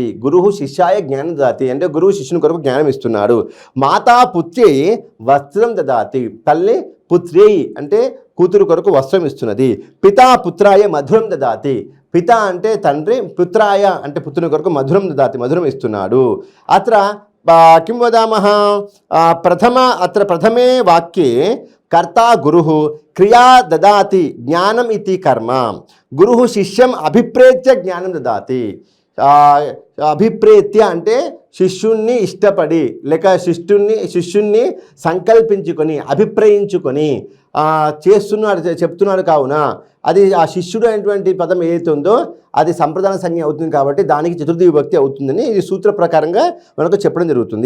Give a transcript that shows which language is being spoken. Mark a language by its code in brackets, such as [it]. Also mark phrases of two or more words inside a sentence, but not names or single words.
[sa] గురుః శిష్యాయ జ్ఞానం దదాతి [te] అంటే గురువు శిష్యుని కొరకు జ్ఞానం ఇస్తున్నాడు. [sa] మాతా పుత్ర్యై వస్త్రం దదాతి. [te] తల్లి పుత్ర్యై అంటే కూతురు కొరకు వస్త్రం ఇస్తున్నది. [sa] పితా పుత్రాయ మధురం దదాతి. [te] పిత అంటే తండ్రి, పుత్రాయ అంటే పుత్రుని కొరకు [sa] మధురం దదాతి [te] మధురం ఇస్తున్నాడు. [sa] అత్ర किं वदामः अत्र प्रथमे वाक्ये कर्ता गुरुः क्रिया ददाति ज्ञानम् इति कर्म गुरुः शिष्यम् अभिप्रेत्य ज्ञानं ददाति [te] అభిప్రేత్య అంటే శిష్యుణ్ణి ఇష్టపడి లేక శిష్యుణ్ణి సంకల్పించుకొని అభిప్రాయించుకొని చెప్తున్నాడు కావున అది ఆ శిష్యుడు అనేటువంటి పదం ఏదైతే ఉందో అది సంప్రదాన సంజ్ఞ అవుతుంది కాబట్టి దానికి చతుర్థి విభక్తి అవుతుందని ఇది సూత్ర ప్రకారంగా మనకు చెప్పడం జరుగుతుంది.